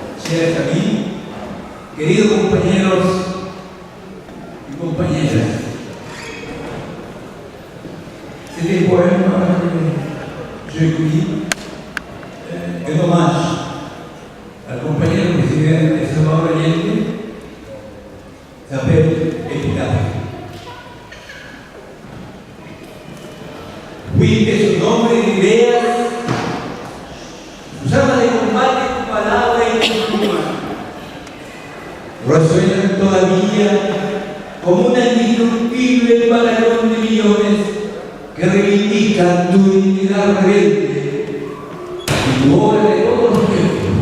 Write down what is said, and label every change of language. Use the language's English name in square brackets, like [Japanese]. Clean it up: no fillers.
[Spanish] gracias a mí, queridos compañeros y compañeras. [French] C'était un poème que j'ai écrit en hommage [Spanish] al compañero presidente [French] Salvador Allende, s'appelle Epitafio. [Spanish] Fuiste su nombre de ideas, sus armas de combate, tu palabra y tu pluma resuenan todavía como una indiscutible batallón de millones que reivindican tu dignidad rebelde y tu obra de todos los tiempos.